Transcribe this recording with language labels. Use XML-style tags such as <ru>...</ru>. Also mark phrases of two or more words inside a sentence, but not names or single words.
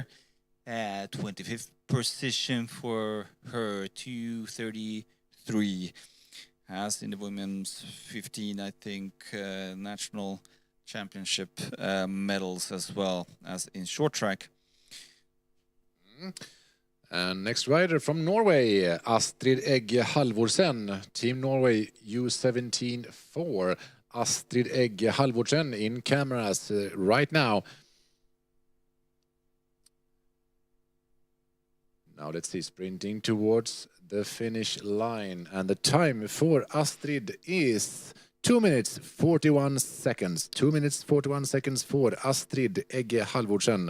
<en>25th position for her, 2:33. Has in the women's 15, I think, national championship medals as well as in short track. And next rider from Norway, Astrid Egge Halvorsen, Team Norway U17-4. Astrid Egge Halvorsen in cameras right now. Now let's see, sprinting towards the finish line. And the time for Astrid is 2 minutes 41 seconds. 2 minutes 41 seconds for Astrid Egge Halvorsen.</en>